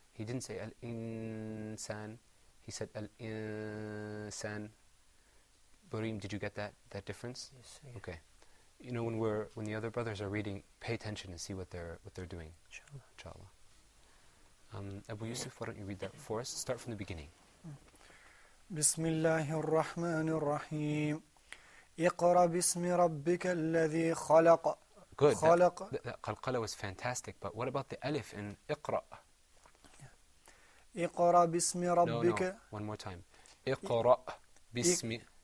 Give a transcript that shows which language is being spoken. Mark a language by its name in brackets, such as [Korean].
[English] He didn't say al-insan. He said al-insan. Burim, did you get that difference? Yes, Okay. You know when the other brothers are reading, pay attention and see what they're doing. Inshallah. Abu Yusuf, why don't you read that for us? Start from the beginning. [Arabic] بسم الله الرحمن الرحيم اقرأ باسم ربك الذي خلق [English] Good. [Arabic] خلق [English] That qalqala was fantastic, but what about the alif in iqra? [Arabic] اقرأ باسم ربك [English] No, one more time. [Arabic] اقرأ باسم